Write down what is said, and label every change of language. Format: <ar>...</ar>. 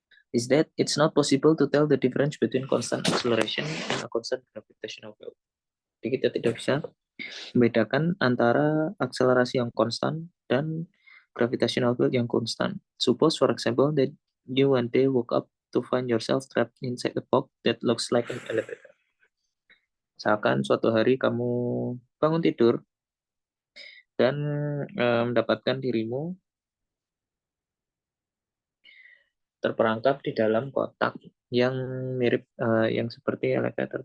<en>Is that it's not possible to tell the difference between constant acceleration and a constant gravitational field.</en> <id>Jadi kita tidak bisa membedakan antara akselerasi yang konstan dan gravitational field yang konstan.</id> <en>Suppose, for example, that you one day woke up to find yourself trapped inside a box that looks like an elevator.</en> <id>Misalkan suatu hari kamu bangun tidur dan mendapatkan dirimu terperangkap di dalam kotak yang mirip yang seperti elevator.</id>